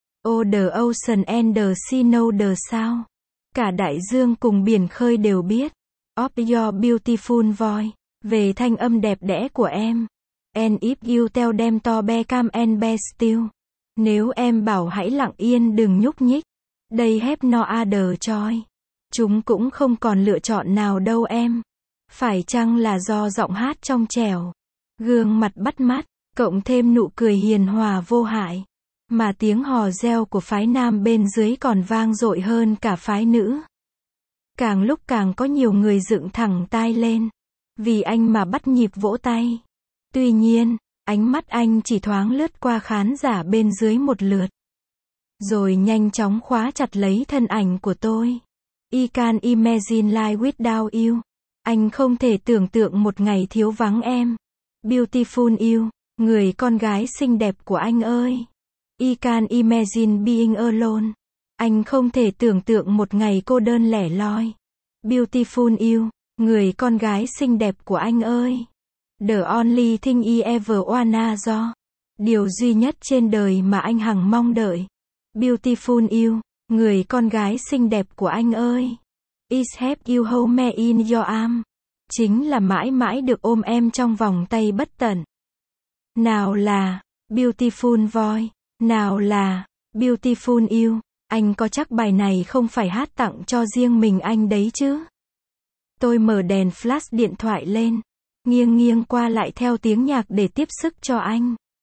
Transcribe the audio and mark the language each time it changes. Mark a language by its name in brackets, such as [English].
[English] Oh the ocean and the sea know the sound. [Vietnamese] Cả đại dương cùng biển khơi đều biết. [English] Of your beautiful voice. [Vietnamese] Về thanh âm đẹp đẽ của em. [English] And if you tell them to be calm and be still. [Vietnamese] Nếu em bảo hãy lặng yên đừng nhúc nhích. [English] They have no other choice. [Vietnamese] Chúng cũng không còn lựa chọn nào đâu em. Phải chăng là do giọng hát trong trẻo, gương mặt bắt mắt, cộng thêm nụ cười hiền hòa vô hại, mà tiếng hò reo của phái nam bên dưới còn vang dội hơn cả phái nữ. Càng lúc càng có nhiều người dựng thẳng tai lên, vì anh mà bắt nhịp vỗ tay. Tuy nhiên, ánh mắt anh chỉ thoáng lướt qua khán giả bên dưới một lượt, rồi nhanh chóng khóa chặt lấy thân ảnh của tôi. [English] I can't imagine life without you. [Vietnamese] Anh không thể tưởng tượng một ngày thiếu vắng em. [English] Beautiful you, [Vietnamese] người con gái xinh đẹp của anh ơi. [English] I can't imagine being alone. [Vietnamese] Anh không thể tưởng tượng một ngày cô đơn lẻ loi. [English] Beautiful you, [Vietnamese] người con gái xinh đẹp của anh ơi. [English] The only thing I ever wanna do. [Vietnamese] Điều duy nhất trên đời mà anh hằng mong đợi. [English] Beautiful you, [Vietnamese] người con gái xinh đẹp của anh ơi. [English] Is have you hold me in your arm. [Vietnamese] Chính là mãi mãi được ôm em trong vòng tay bất tận. Nào là, [English] beautiful boy. [Vietnamese] Nào là, [English] beautiful you. [Vietnamese] Anh có chắc bài này không phải hát tặng cho riêng mình anh đấy chứ? Tôi mở đèn flash điện thoại lên. Nghiêng nghiêng qua lại theo tiếng nhạc để tiếp sức cho anh.